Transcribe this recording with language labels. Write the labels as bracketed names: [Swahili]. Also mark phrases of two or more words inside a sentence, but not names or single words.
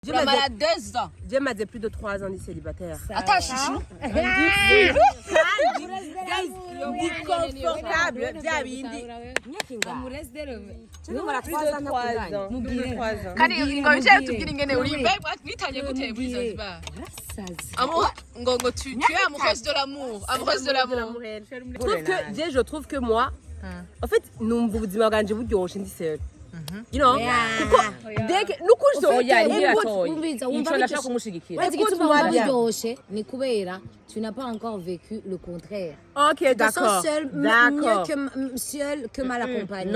[French] J'ai malade 2 ans. J'ai malade plus de 3 ans de célibataire. Attends, chouchou. Confortable, bien bindi. Plus de 3 ans. [Rundi] Kandi ngo uje tubwira ingene uri mbega mwitanye gute muri Zanzibar. [French] Ngo tu es amoureuse de l'amour, amoureuse de l'amour. Je trouve que moi en fait [Rundi] numva ubuzima bwanje buryoshe [French] ndi seul. [English] You know, [French] tu n'as pas encore vécu le contraire. Ok, d'accord. Mieux seul que mal accompagné.